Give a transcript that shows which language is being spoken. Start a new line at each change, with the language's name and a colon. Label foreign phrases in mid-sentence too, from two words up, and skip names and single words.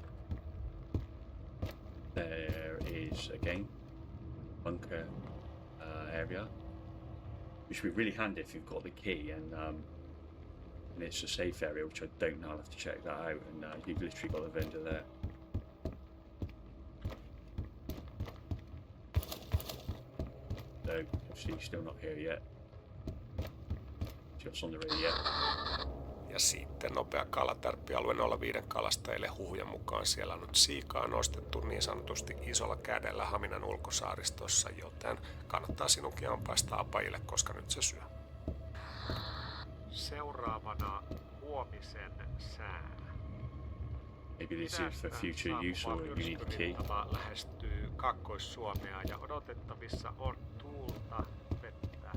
English: There is again bunker area, which would be really handy if you've got the key, and it's a safe area, which I don't know. I'll have to check that out, and you've literally got the vendor there. So obviously still not here yet. On the radio.
Finnish: Ja sitten nopea kalatärppialue 05 kalastajille. Huhujen mukaan siellä on nyt siikaa nostettu niin sanotusti isolla kädellä Haminan ulkosaaristossa, joten kannattaa sinunkin ampaista apajille, koska nyt se syö. Seuraavana huomisen sää.
English: Maybe this is for
Finnish: Idästä
English: future use or
Finnish: saapuva
English: a unique key.
Finnish: myrskyiltava lähestyy Kaakkois-Suomea ja odotettavissa on tuulta, vettä.